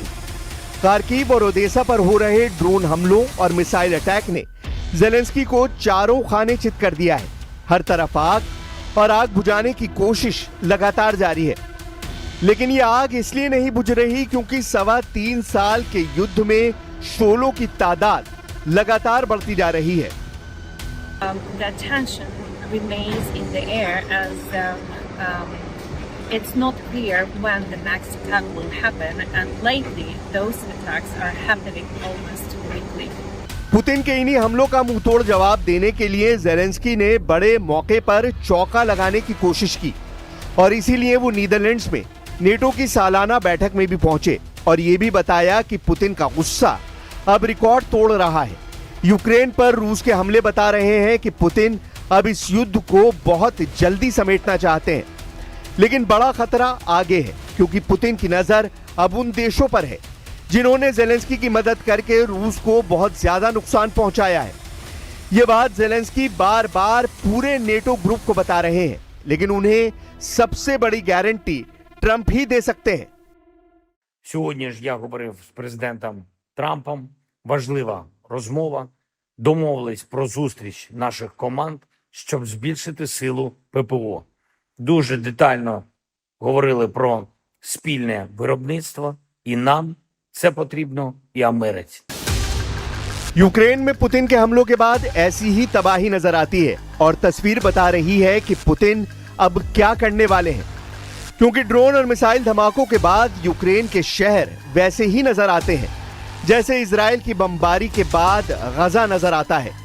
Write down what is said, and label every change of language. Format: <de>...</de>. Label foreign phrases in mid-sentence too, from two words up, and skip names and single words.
<hi>खार्किव और ओदेसा पर हो रहे ड्रोन हमलों और मिसाइल अटैक ने जेलेंस्की को चारों खाने चित कर दिया है। हर तरफ आग और आग बुझाने की कोशिश लगातार जारी है, लेकिन ये आग इसलिए नहीं बुझ रही क्योंकि 3.25 साल के युद्ध में शोलों की तादाद लगातार बढ़ती जा रही है।</hi> <en>The tension remains in the air as it's not clear when the next attack will happen, and lately those attacks are happening almost weekly.</en> <hi>पुतिन के इन्हीं हमलों का मुंहतोड़ जवाब देने के लिए जेलेंस्की ने बड़े मौके पर चौका लगाने की कोशिश की और इसीलिए वो नीदरलैंड्स में नेटो की सालाना बैठक में भी पहुंचे और ये भी बताया कि पुतिन का गुस्सा अब रिकॉर्ड तोड़ रहा है। यूक्रेन पर रूस के हमले बता रहे हैं कि पुतिन अब इस युद्ध को बहुत जल्दी समेटना चाहते हैं, लेकिन बड़ा खतरा आगे है, क्योंकि पुतिन की नजर अब उन देशों पर है जिन्होंने जेलेंस्की की मदद करके रूस को बहुत ज्यादा नुकसान पहुंचाया है। ये बात जेलेंस्की बार बार पूरे</hi> <en>NATO group</en> <hi>को बता रहे हैं, लेकिन उन्हें सबसे बड़ी गारंटी ट्रंप ही दे सकते हैं।</hi> <uk>Сьогодні ж я говорив з президентом Трампом. Важлива розмова. Домовились про зустріч наших команд, щоб збільшити силу ППО. Дуже детально говорили про спільне виробництво. І нам це потрібно, і Америці.</uk> <hi>यूक्रेन में पुतिन के हमलों के बाद ऐसी ही तबाही नजर आती है और तस्वीर बता रही है कि पुतिन अब क्या करने वाले हैं, क्योंकि ड्रोन और मिसाइल धमाकों के बाद यूक्रेन के शहर वैसे ही नजर आते हैं जैसे इजराइल की बमबारी के बाद गजा नजर आता है।</hi>